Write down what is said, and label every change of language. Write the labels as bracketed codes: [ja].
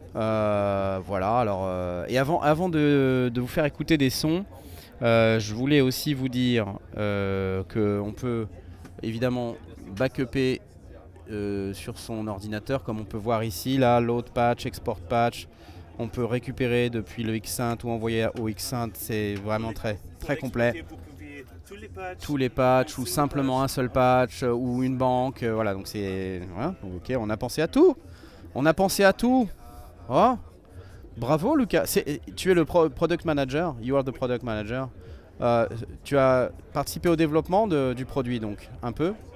[fr] Voilà, alors... et avant de vous faire écouter des sons, je voulais aussi vous dire qu'on peut évidemment backuper sur son ordinateur, comme on peut voir ici, là, load patch, export patch. On peut récupérer depuis le Xsynth ou envoyer au Xsynth, c'est vraiment très complet. Vous pouvez Tous les patchs ou simplement un seul patch ou une banque, voilà, donc c'est... Voilà, ok, on a pensé à tout. On a pensé à tout. Oh, bravo Lucas. Tu es le [en] product manager, you are the product manager. [fr] Tu as participé au développement du produit, donc, un peu.